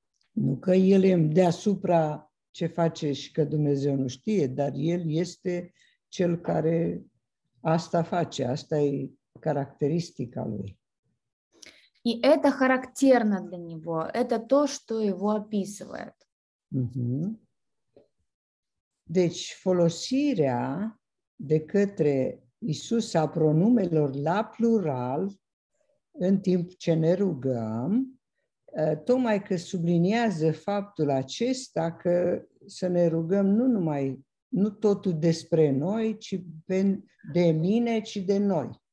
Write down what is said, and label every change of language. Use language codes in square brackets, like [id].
[ro] Nu că el e deasupra ce face și că Dumnezeu nu știe, dar el este cel care asta face, asta e caracteristica lui. [ru] И это характерно для него, это то, что его описывает. [ro] Deci folosirea de către Iisus a pronumelor la plural în timp ce ne rugăm, tocmai că subliniază faptul acesta că să ne rugăm nu totul despre noi, ci de mine, ci de noi.